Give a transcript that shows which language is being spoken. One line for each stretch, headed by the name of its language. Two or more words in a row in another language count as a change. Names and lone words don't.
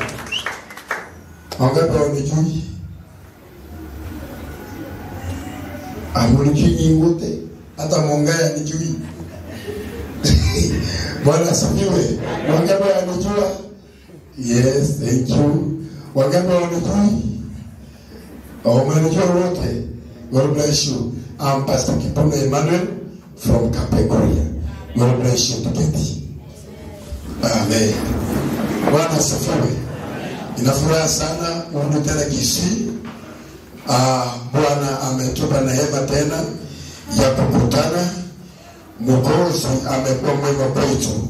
Swahili: Wangapi wanijui? Amulikini wote. Hata Mongaya nijui. Bwana asifiwe. Wangapi wanijua?
English: Yes, thank you. Wangapi wanijui? Wanijua wote. God bless you. I'm Pastor Kipono Emmanuel from Kapegoria. God bless you
Swahili: tuketi. Amen. Bwana asifiwe. Inafuraha sana kurudi tena Kisii. Bwana ametupa neema tena ya kukutana. Mwokozi amekuwa mwema kwetu.